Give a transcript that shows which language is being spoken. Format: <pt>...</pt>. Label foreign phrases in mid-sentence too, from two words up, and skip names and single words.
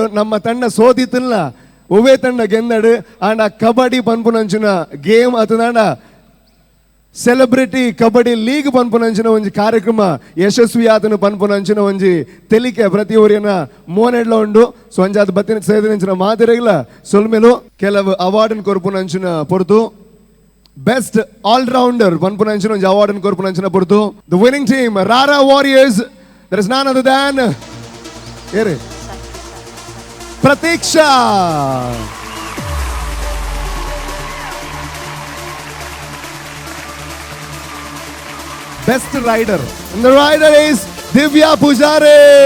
<tcy>ನಮ್ಮ ತಂಡ ಸೋದಿತ್ತಿಲ್ಲ ಒವೇ ತಂಡ ಗೆಂದಡು ಆಂಡ ಕಬಡ್ಡಿ ಪನ್ಪುನಂಚಿನ ಗೇಮ್ ಅತನಾಂಡ ಸೆಲೆಬ್ರಿಟಿ ಕಬಡ್ಡಿ ಲೀಗ್ ಪನ್ಪುನಂಚಿನ ಒಂಜಿ ಕಾರ್ಯಕ್ರಮ ಯಶಸ್ವಿ ಆತನು ಪನ್ಪುನಂಚಿನ ಒಂಜಿ ತೆಲಿಕೆ ಪ್ರತಿವರಿಯನ ಮೋನೆಡ್ಲ ಉಂಡು. ಸೊ ಒಂಜಾದ ಬತ್ತಿನ ಸೇದಿನಂಚಿನ ಮಾತಿರಗಿಲ್ಲ ಸೊಲ್ಮೆಲು ಕೆಲವು ಅವಾರ್ಡ್ ಕೊರ್ಪುನಂಚಿನ ಪೊರ್ತು</tcy> <en>best allrounder</en> <tcy>ಪನ್ಪುನಂಚಿನ ಒಂಜಿ ಅವಾರ್ಡ್ ಕೊರ್ಪುನಂಚಿನ ಪೊರ್ತು.</tcy> <en>The winning team Rara Warriors, There is none other than Prateeksha. Best rider, and the rider is Divya Pujare.</en>